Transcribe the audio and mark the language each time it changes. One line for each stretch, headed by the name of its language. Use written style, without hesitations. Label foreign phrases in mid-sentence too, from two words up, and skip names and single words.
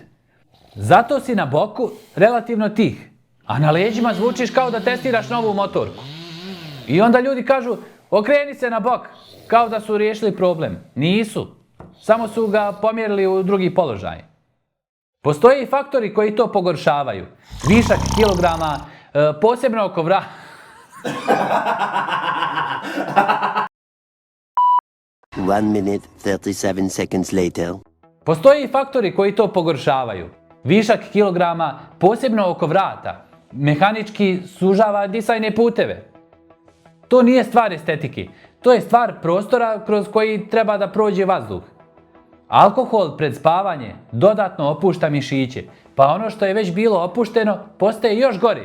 Bosnian: Zato si na boku relativno tih, a na leđima zvučiš kao da testiraš novu motorku. I onda ljudi kažu, okreni se na bok, kao da su riješili problem. Nisu. Samo su ga pomjerili u drugi položaj. Postoje i faktori koji to pogoršavaju. Višak kilograma, posebno oko vrata.
English: One minute, 37 seconds later.
Bosnian: Postoje i faktori koji to pogoršavaju. Višak kilograma, posebno oko vrata, mehanički sužava disajne puteve. To nije stvar estetike. To je stvar prostora kroz koji treba da prođe vazduh. Alkohol pred spavanje dodatno opušta mišiće, pa ono što je već bilo opušteno postaje još gore.